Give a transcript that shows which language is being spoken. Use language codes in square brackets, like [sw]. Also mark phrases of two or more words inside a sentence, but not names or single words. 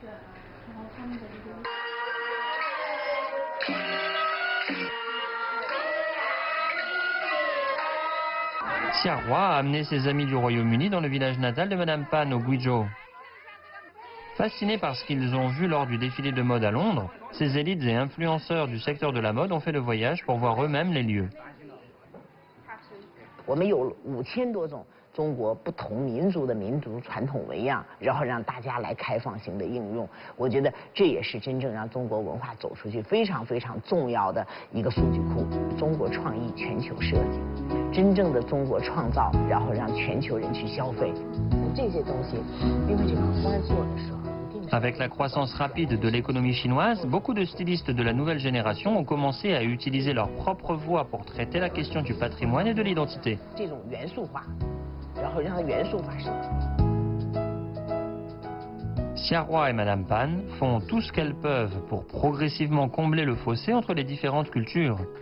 [fr] Xia Hua a amené ses amis du Royaume-Uni dans le village natal de Madame Pan au Guizhou. Fascinés par ce qu'ils ont vu lors du défilé de mode à Londres, ces élites et influenceurs du secteur de la mode ont fait le voyage pour voir eux-mêmes les lieux. [zh] 我们有5000多种中国不同民族的民族传统纹样，然后让大家来开放性的应用。我觉得这也是真正让中国文化走出去非常非常重要的一个数据库。中国创意全球设计，真正的中国创造，然后让全球人去消费。这些东西，因为这个荷官做的时候。 [fr] Avec la croissance rapide de l'économie chinoise, beaucoup de stylistes de la nouvelle génération ont commencé à utiliser leur propre voix pour traiter la question du patrimoine et de l'identité. Xia Hua et Madame Pan font tout ce qu'elles peuvent pour progressivement combler le fossé entre les différentes cultures.